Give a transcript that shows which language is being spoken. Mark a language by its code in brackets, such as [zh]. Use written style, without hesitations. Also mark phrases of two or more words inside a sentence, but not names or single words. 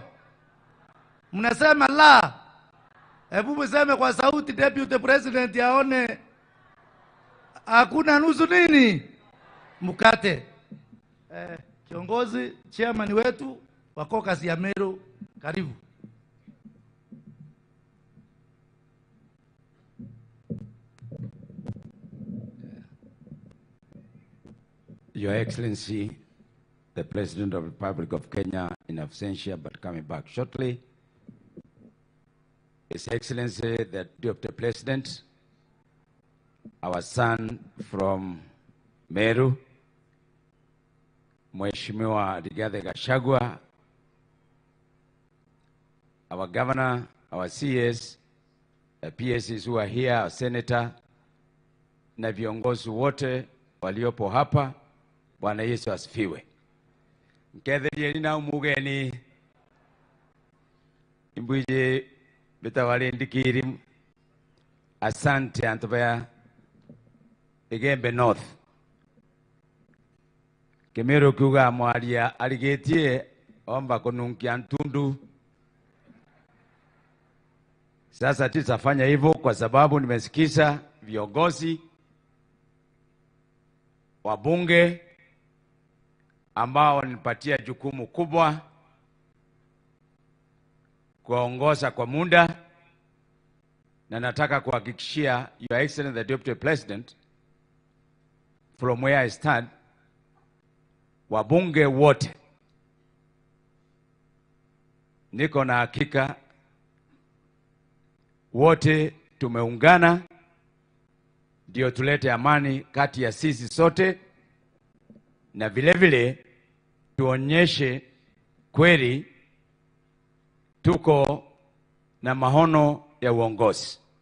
[sw] Mnasema la. Hebu mseme kwa sauti, Deputy President aone hakuna nusu nini mkate. Kiongozi chairman wetu wa caucus ya Meru, karibu. [en] Your Excellency, the President of the Republic of Kenya in absentia but coming back shortly, His Excellency the Deputy President, our son from Meru, [sw] Mheshimiwa Rigathi Gachagua, [en] our Governor, our CS, the PSs who are here, our Senator, [sw] na viongozi wote waliopo hapa. Bwana Yesu asifiwe. [mer] Mketherieni na umugeni imbuje bitawale ndikiri. [sw] Asante antobaya Igembe North. [mer] Kemeru kuga mwaria aligetie omba kununkia ntundu. [sw] Sasa tutafanya hivyo kwa sababu nimesikiza viongozi wabunge ambao wanipatia jukumu kubwa kuongoza kwa muda, na nataka kuhakikishia [en] Your Excellency the Deputy President, from where I stand, [sw] wabunge wote niko na hakika wote tumeungana ndio tulete amani kati ya sisi sote, na vile vile tuonyeshe kweli tuko na mahono ya uongozi.